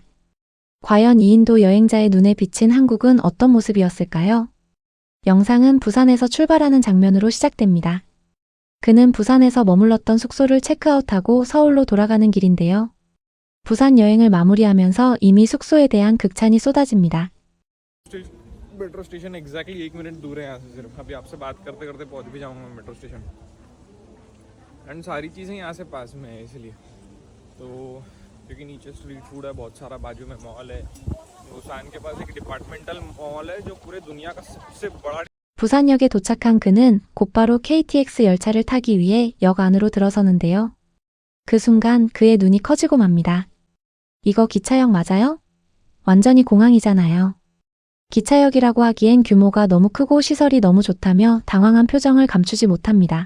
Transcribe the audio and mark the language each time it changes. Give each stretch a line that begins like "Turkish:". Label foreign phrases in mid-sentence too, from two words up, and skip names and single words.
Korean: 과연 이 인도 여행자의 눈에 비친 한국은 어떤 모습이었을까요? 영상은 부산에서 출발하는 장면으로 시작됩니다. 그는 부산에서 머물렀던 숙소를 체크아웃하고 서울로 돌아가는 길인데요. 부산 여행을 마무리하면서 이미 숙소에 대한 극찬이 쏟아집니다.
English: metro station
Hindi: एग्जैक्टली 1 मिनट दूर है यहाँ से सिर्फ अभी आपसे बात करते करते पहुँच भी जाऊँगा मैं
English: metro station
Hindi: एंड सारी चीज़ें यहाँ से पास में है इसलिए तो क्योंकि नीचे
English: street food
Hindi: है बहुत सारा बाजू में मॉल है बुसान के पास एक
English: departmental mall
Hindi: है जो पूरे दुनिया का सबसे बड़ा
Korean: 부산역에 도착한 그는 곧바로 KTX 열차를 타기 위해 역 안으로 들어서는데요. 그 순간 그의 눈이 커지고 맙니다. 이거 기차역 맞아요? 완전히 공항이잖아요. 기차역이라고 하기엔 규모가 너무 크고 시설이 너무 좋다며 당황한 표정을 감추지 못합니다.